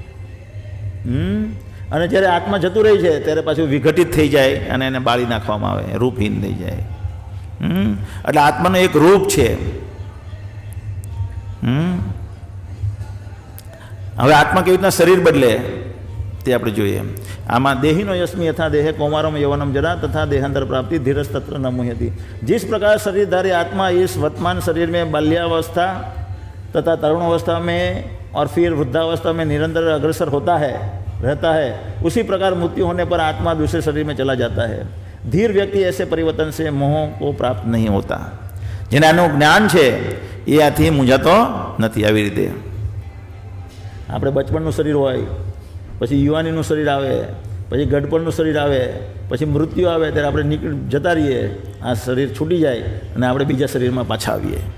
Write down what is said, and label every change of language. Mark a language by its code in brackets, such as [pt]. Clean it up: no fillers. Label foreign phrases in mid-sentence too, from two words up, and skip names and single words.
[gu] અને જ્યારે આત્મા જતું રહે છે ત્યારે પાછું વિઘટિત થઈ જાય અને એને બાળી નાખવામાં આવે, રૂપહીન થઈ જાય. એટલે આત્માનું એક રૂપ છે. હવે આત્મા કેવી રીતના શરીર બદલે તે આપણે જોઈએ. આમાં [sa] દેહિનો યસ્મિ યથા દેહે કૌમારમ યવનમ जरा तथा देहांतर प्राप्ति धीरज तत्र न मुह्यति. [hi] जिस प्रकार शरीरधारी आत्मा इस वर्तमान शरीर में बाल्यावस्था तथा तरुणावस्था में और फिर वृद्धावस्था में निरंतर अग्रसर रहता है, उसी प्रकार मृत्यु होने पर आत्मा दूसरे शरीर में चला जाता है. धीर व्यक्ति ऐसे परिवर्तन से मोह को प्राप्त नहीं होता. [gu] જેને આનું જ્ઞાન છે એ આથી મૂંઝાતો નથી. આવી રીતે આપણે બચપણનું શરીર હોય, પછી યુવાનીનું શરીર આવે, પછી ગડપણનું શરીર આવે, પછી મૃત્યુ આવે, ત્યારે આપણે જતા રહીએ, આ શરીર છૂટી જાય અને આપણે બીજા શરીરમાં પાછા આવીએ.